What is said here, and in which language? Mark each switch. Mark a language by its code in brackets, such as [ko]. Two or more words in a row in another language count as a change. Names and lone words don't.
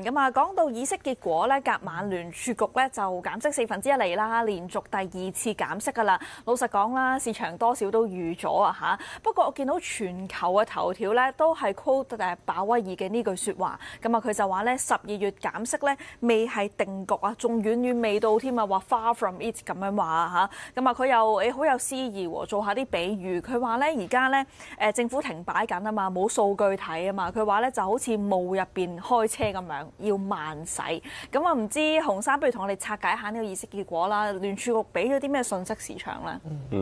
[yue] 咁啊，講到議息結果咧，隔晚聯儲局咧就減息1/4嚟啦，連續第2次減息㗎啦。老實講啦，市場多少都預咗啊嚇。不過我見到全球嘅頭條咧都係 quote 鮑威爾嘅呢句説話。咁啊，佢就話咧12月減息咧未係定局啊，仲遠遠未到添啊，話 [en] far from it [yue] 咁樣話啊嚇。咁啊，佢又好有詩意喎，做下啲比喻。佢話咧而家咧政府停擺緊啊嘛，冇數據睇啊嘛。佢話咧就好似霧入邊開車咁樣，要慢駛。咁啊，唔知洪生不如同我哋拆解下呢個議息結果啦。聯儲局俾咗啲咩信息市場咧？